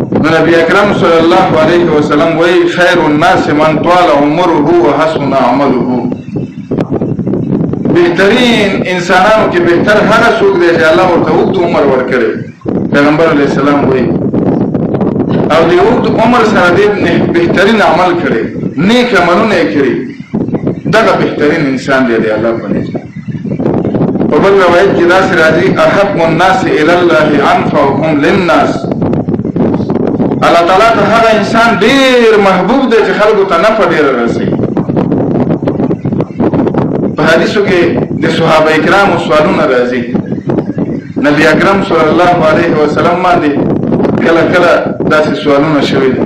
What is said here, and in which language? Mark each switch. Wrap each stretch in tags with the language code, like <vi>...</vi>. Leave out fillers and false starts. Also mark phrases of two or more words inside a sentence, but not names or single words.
<ar>نبی اکرم صلی الله علیه وسلم وی خیر الناس من طال عمره و حسن عمله.</ar> <ps>بهترین انسانانو کې بهتر هغه څوک دی چې الله ورته اوږد عمر ورکړي. پیغمبر</ps> <ar>علیه السلام</ar> <ps>وی او د اوږد عمر سره دې بهترین عمل کړي، نیک عملونه یې کړي، دغه بهترین انسان دی الله په نزد. په بل روایت کې داسې راځي</ps> <ar>احب الناس الی الله انفعهم للناس.</ar> <ps>الله تعالی ته هغه انسان ډیر محبوب دی چې خلکو ته نفع ډیره رسوي. په حدیثو کې د صحابه کرامو سوالونه راځي. نبی اکرم</ps> <ar>صلی الله علیه وسلم</ar> <ps>باندې کله کله داسې سوالونه شوي دي.</ps>